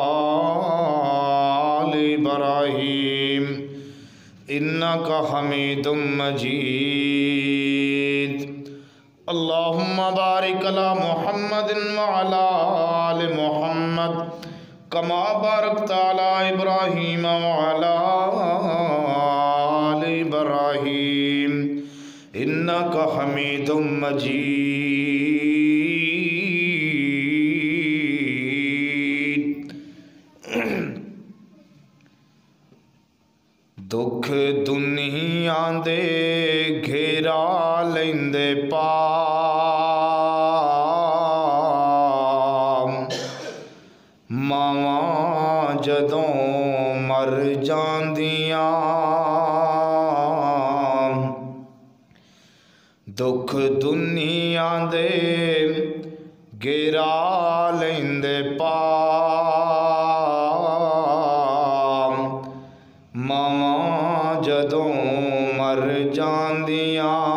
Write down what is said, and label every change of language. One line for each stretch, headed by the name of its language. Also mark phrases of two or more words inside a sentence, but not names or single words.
Arabic: آل إبراهيم إنك حميد مجيد اللهم بارك على محمد وعلى آل محمد كما باركت على إبراهيم وعلى آل إبراهيم إنك حميد مجيد
Punjabi: دکھ دنیا دے گھیرا لیندے پا ماواں جدوں مر جاندیاں دکھ دنیا دے گھیرا لیندے پا ماواں جدوں مر جاندیاں